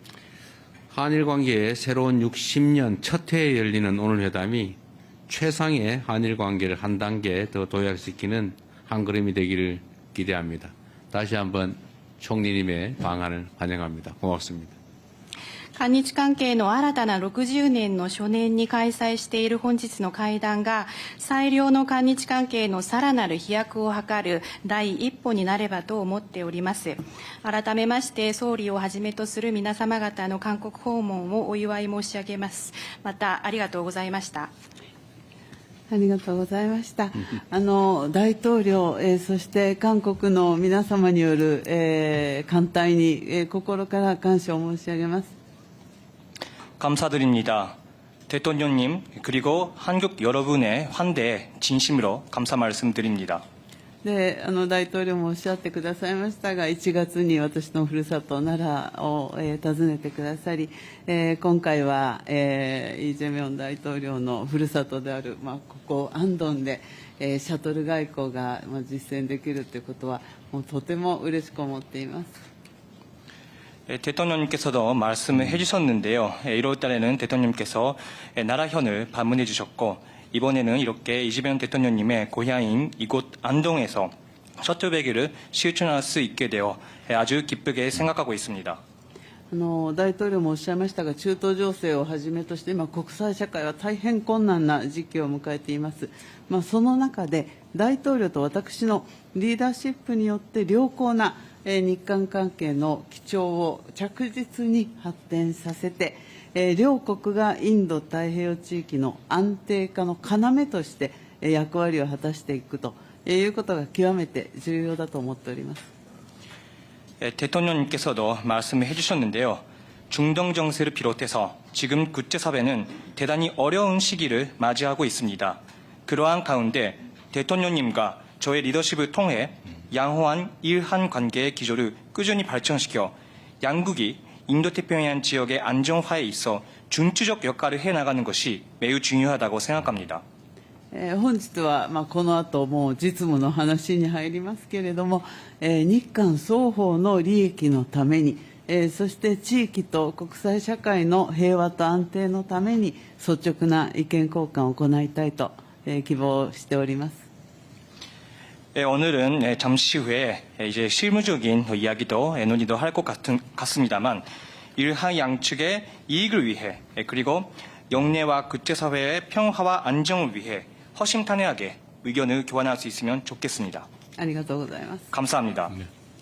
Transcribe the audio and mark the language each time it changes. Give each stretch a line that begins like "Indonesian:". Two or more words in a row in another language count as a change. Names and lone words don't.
Korean: 한일 관계의 새로운 60년 첫 해에 열리는 오늘 회담이 최상의 한일 관계를 한 단계 더 도약시키는 한 걸음이 되기를 기대합니다. 다시 한번 총리님의 방안을 환영합니다. 고맙습니다.
Japanese: 韓日関係の新たな60年の初年に開催している本日の会談が、最良の韓日関係のさらなる飛躍を図る第一歩になればと思っております。改めまして総理をはじめとする皆様方の韓国訪問をお祝い申し上げます。またありがとうございました。ありがとうございました。大統領、そして韓国の皆様による、歓待に、心から感謝を申し上げます。
Korean: 감사드립니다. 대통령님 그리고 한국 여러분의 환대에 진심으로 감사 말씀드립니다.
Japanese: で、大統領もおっしゃってくださいましたが、1月に私のふるさと奈良を、訪ねてくださり、今回は、イ・ジェミョン大統領のふるさとである、ここ安東で、シャトル外交が、実践できるということは、もうとても嬉しく思っています。
Korean: 대통령님께서도 말씀을 해주셨는데요. 1월 달에는 대통령님께서 나라현을 방문해 주셨고 이번에는 이렇게 이재명 대통령님의 고향인 이곳 안동에서 셔틀배기를 실천할 수 있게 되어 아주 기쁘게 생각하고 있습니다.
Japanese: 大統領もおっしゃいましたが、中東情勢をはじめとして、今、国際社会は大変困難な時期を迎えています。その中で、大統領と私のリーダーシップによって良好な日韓関係の基調を着実に発展させて、両国がインド太平洋地域の安定化の要として役割を果たしていくということが極めて重要だと思っております。
Korean: 대통령님께서도 말씀을 해주셨는데요. 중동 정세를 비롯해서 지금 국제사회는 대단히 어려운 시기를 맞이하고 있습니다. 그러한 가운데 대통령님과 저의 리더십을 통해 양호한 일한 관계의 기조를 꾸준히 발전시켜 양국이 인도태평양 지역의 안정화에 있어 중추적 역할을 해나가는 것이 매우 중요하다고 생각합니다.
Japanese: 本日は、この後もう実務の話に入りますけれども、日韓双方の利益のために、そして地域と国際社会の平和と安定のために率直な意見交換を行いたいと、希望しております。
Korean: 오늘은 잠시 후에 이제 실무적인 이야기도 논의도 할 것 같습니다만 일하 양측의 이익을 위해 그리고 영내와 국제사회의 평화와 안정을 위해 허심탄회하게 의견을 교환할 수 있으면 좋겠습니다.
Japanese: ありがとうございます。
Korean: 감사합니다. 네.